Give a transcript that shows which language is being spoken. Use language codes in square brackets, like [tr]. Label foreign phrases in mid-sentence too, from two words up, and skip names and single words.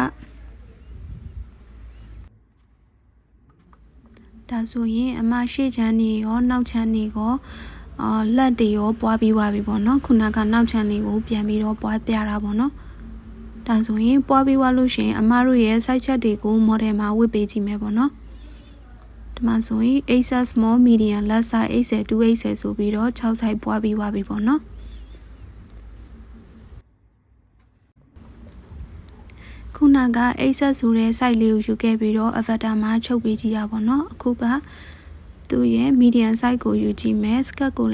[my] ဆိုရင်အမရှိချမ်းတွေရောနောက်ချမ်းတွေရောလက်တွေရောပွားပြီးသွားပြီပေါ့နော်ခုနကနောက်ချမ်းလေးကိုပြန်ပြီးတော့ပွားပြတာပေါ့နော်ဒါဆိုရင်ပွားပြီးသွားလို့ရှိရင်အမတို့ရဲ့ [en] site check [my] တွေကို model မှာဝတ်ပေးကြည့်မယ်ပေါ့နော်ဒီမှာဆိုရင် [en] access small medium left side 80 280 [my] ဆိုပြီးတော့6 site ပွားပြီးသွားပြီပေါ့နော် ခုနက access ဆိုတဲ့ site လေးကိုယူခဲ့ပြီးတော့ avatar မှာချုပ်ပေးကြည့်ရပါတော့အခုကသူရဲ့ [en] medium size [my] ကိုယူကြည့်မယ် skirt ကို